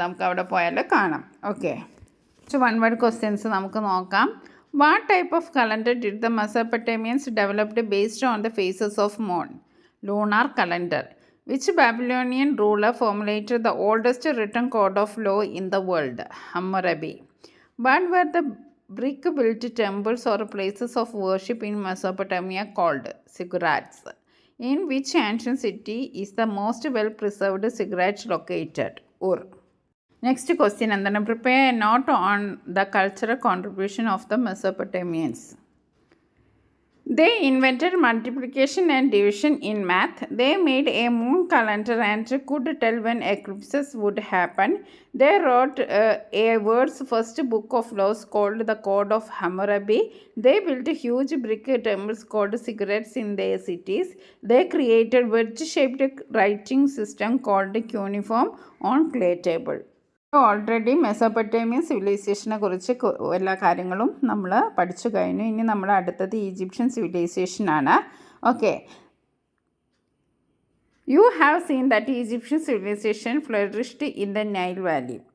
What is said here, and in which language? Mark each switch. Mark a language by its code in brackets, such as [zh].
[ml] നമുക്ക് അവിടെ പോയാൽ കാണാം. ഓക്കെ, [en] one word questions [ml] നമുക്ക് നോക്കാം. [en] What type of calendar did the Mesopotamians developed based on the phases of moon? Lunar calendar. Which Babylonian ruler formulated the oldest written code of law in the world? Hammurabi. What were the brick-built temples or places of worship in Mesopotamia called? Ziggurats. In which ancient city is the most well-preserved ziggurat located? Ur. Next question, and prepare a note on the cultural contribution of the Mesopotamians. They invented multiplication and division in math. They made a moon calendar and could tell when eclipses would happen. They wrote a world's first book of laws called the Code of Hammurabi. They built huge brick temples called ziggurats in their cities. They created wedge-shaped writing system called cuneiform on clay table. [ml] Already Mesopotamian സിവിലൈസേഷനെ കുറിച്ച് എല്ലാ കാര്യങ്ങളും നമ്മൾ പഠിച്ചു കഴിഞ്ഞു. ഇനി നമ്മൾ അടുത്തത് Egyptian സിവിലൈസേഷനാണ്. [en] Okay, you have seen that Egyptian civilization flourished in the Nile valley.